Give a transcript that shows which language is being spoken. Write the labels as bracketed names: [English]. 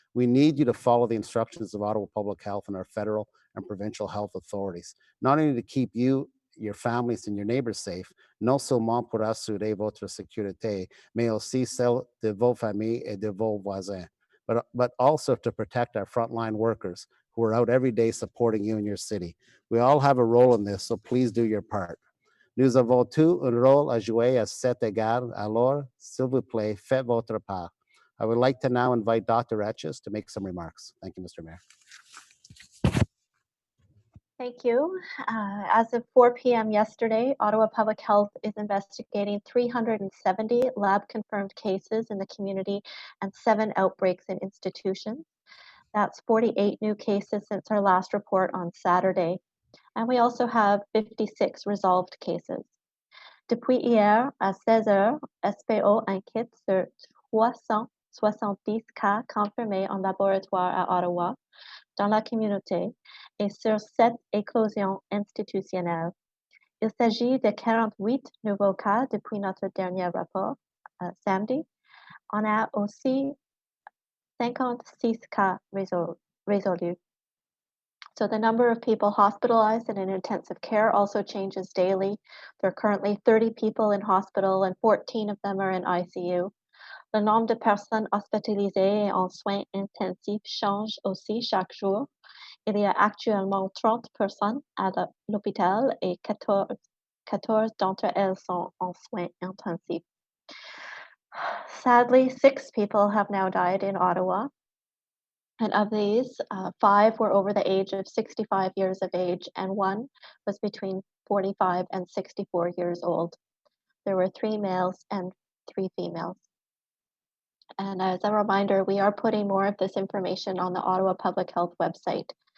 [English] We need you to follow the instructions of Ottawa Public Health and our federal and provincial health authorities, not only to keep you, your families, and your neighbors safe, [French] non seulement pour assurer votre sécurité, mais aussi celle de vos familles et de vos voisins, [English] but also to protect our frontline workers who are out every day supporting you in your city. We all have a role in this, so please do your part. Nous avons tous un rôle à jouer à cet égard, alors, s'il vous plaît, faites votre part. I would like to now invite Dr. Etches to make some remarks. Thank you, Mr. Mayor. Thank you. As of 4 p.m. yesterday, Ottawa Public Health is investigating 370 lab-confirmed cases in the community and 7 outbreaks in institutions. That's 48 new cases since our last report on Saturday. And we also have 56 resolved cases. [French] Depuis hier, à 16 heures, SPO inquiète sur 370 cas confirmés en laboratoire à Ottawa, dans la communauté, et sur 7 éclosions institutionnelles. Il s'agit de 48 nouveaux cas depuis notre dernier rapport samedi. On a aussi 56 cas résolus. [English] So the number of people hospitalized and in intensive care also changes daily. There are currently 30 people in hospital and 14 of them are in ICU. [French] Le nombre de personnes hospitalisées et en soins intensifs change aussi chaque jour. Il y a actuellement 30 personnes à l'hôpital et 14 d'entre elles sont en soins intensifs. [English] Sadly, 6 people have now died in Ottawa. And of these, 5 were over the age of 65 years of age, and 1 was between 45 and 64 years old. There were 3 males and 3 females. And as a reminder, we are putting more of this information on the Ottawa Public Health website.